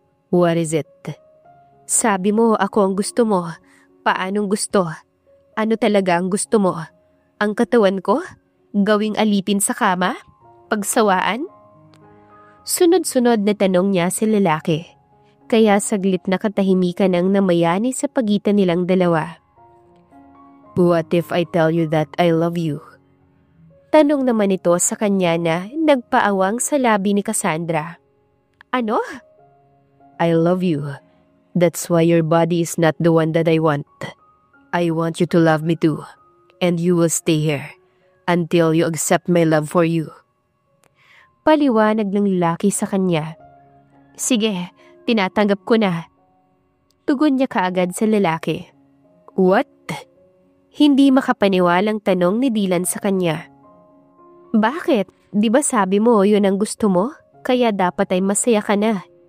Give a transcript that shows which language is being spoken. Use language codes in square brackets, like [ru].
[en] "What is it?" [tl] "Sabi mo ako ang gusto mo. Paanong gusto? Ano talaga ang gusto mo? Ang katawan ko? Gawing alipin sa kama? Pagsawaan?" Sunod-sunod na tanong niya sa lalaki. Kaya saglit na katahimikan ang namayani sa pagitan nilang dalawa. [en] "What if I tell you that I love you?" [tl] Tanong naman ito sa kanya na nagpaawang sa labi ni Cassandra. "Ano?" [en] "I love you. That's why your body is not the one that I want. I want you to love me too. And you will stay here until you accept my love for you." [tl] Paliwanag ng lalaki sa kanya. "Sige, tinatanggap ko na." Tugon niya kaagad sa lalaki. [en] "What?" [tl] Hindi makapaniwalang tanong ni Dylan sa kanya. "Bakit? Di ba sabi mo yun ang gusto mo? Kaya dapat ay masaya ka na.